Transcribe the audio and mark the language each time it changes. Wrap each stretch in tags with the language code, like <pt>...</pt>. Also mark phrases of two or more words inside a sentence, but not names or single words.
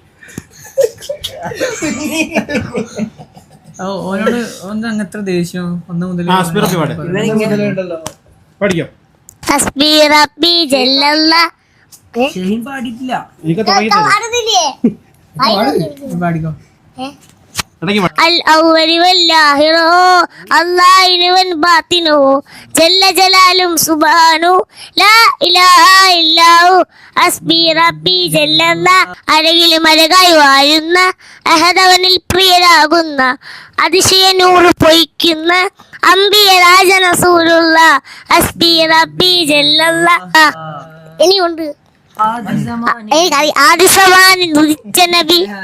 <ml>ഓനോട് അങ്ങനത്തെ ദേഷ്യം 1 മുതൽ പഠിക്കാം. പാടിയിട്ടില്ല. പാടിക്കോ.</ml> <ar>الأول والآخر الله والباطن جل جلاله سبحانه لا إله إلا هو حسبي ربي جل الله</ar> <ml>അഴകിലും അഴകായി വാഴുന്ന അഹദവനിൽ പ്രിയരാകുന്ന അതിശയ നൂറ് പൊയ്ക്കുന്ന അമ്പിയ രാജനസൂലുള്ള</ml> <ar>حسبي ربي جل الله.</ar> <ml>ഇനിയുണ്ട് ആദിസമാനിൽ ഉദിച്ച നബി.</ml>